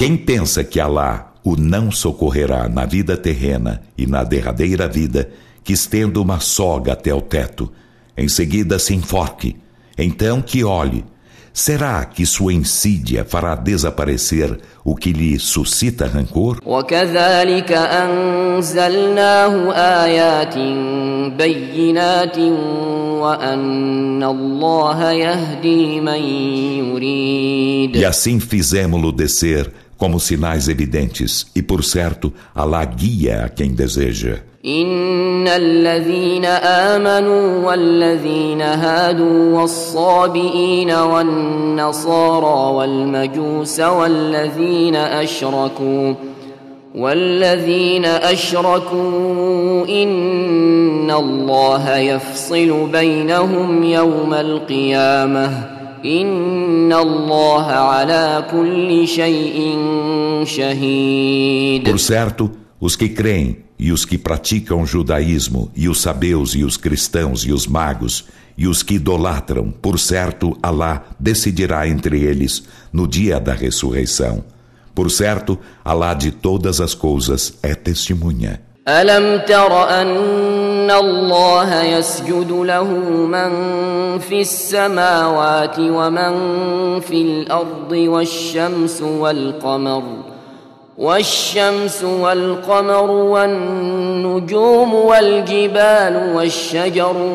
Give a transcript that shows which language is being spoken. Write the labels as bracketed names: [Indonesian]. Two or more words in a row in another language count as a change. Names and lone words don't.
[Portuguese] Quem pensa que Alá o não socorrerá na vida terrena e na derradeira vida, que estenda uma soga até o teto, em seguida se enforque, então que olhe, será que sua insídia fará desaparecer o que lhe suscita rancor? [Arabic] وكذلك أنزلناه آيات بينات وأن الله يهدي من يريد. [Portuguese] E assim fizemo-lo descer como sinais evidentes, e por certo, Alá guia a quem deseja. [Arabic] إن الذين آمنوا والذين هادوا والصابئين والنصارى والمجوس والذين أشركوا إن الله يفصل بينهم يوم القيامة إن الله على كل شيء شهيد. [Portuguese] Por certo, os que creem e os que praticam o judaísmo, e os sabeus e os cristãos e os magos, e os que idolatram, por certo, Alá decidirá entre eles no dia da ressurreição. Por certo, Alá de todas as coisas é testemunha. [Arabic] ألم تر أن الله يسجد له من في السماوات ومن في الأرض والشمس والشمس والقمر والنجوم والجبال والشجر